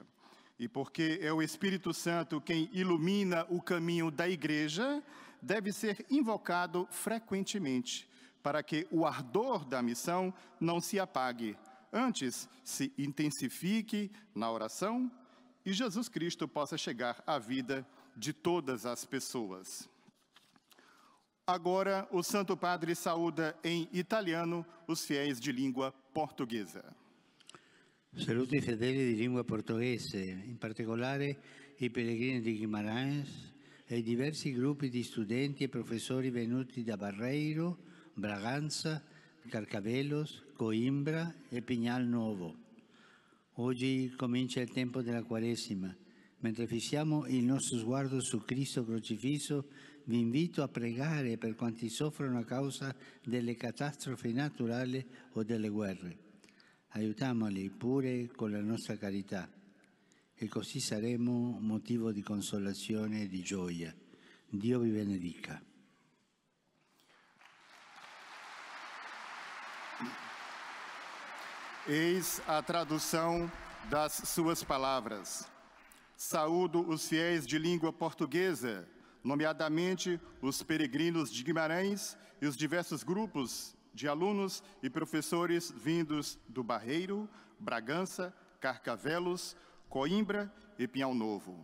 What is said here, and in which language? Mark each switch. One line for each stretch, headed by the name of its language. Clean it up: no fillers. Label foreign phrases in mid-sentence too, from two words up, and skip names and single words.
Portuguese: E porque é o Espírito Santo quem ilumina o caminho da igreja, deve ser invocado frequentemente, para que o ardor da missão não se apague, antes se intensifique na oração e Jesus Cristo possa chegar à vida de todas as pessoas. Agora, o Santo Padre saúda em italiano os fiéis de língua portuguesa.
Italian: Saluto i fedeli di lingua portoghese, in particolare i pellegrini di Guimarães e i diversi gruppi di studenti e professori venuti da Barreiro, Braganza, Carcavelos, Coimbra e Pignal Nuovo. Oggi comincia il tempo della Quaresima. Mentre fissiamo il nostro sguardo su Cristo crocifisso, vi invito a pregare per quanti soffrono a causa delle catastrofi naturali o delle guerre. Aiutiamoli pure con la nostra carità e così saremo motivo di consolazione e di gioia. Dio vi benedica.
Portuguese: Eis a tradução das suas palavras. Saúdo os fiéis de língua portuguesa, nomeadamente os peregrinos de Guimarães e os diversos grupos de alunos e professores vindos do Barreiro, Bragança, Carcavelos, Coimbra e Pinhal Novo.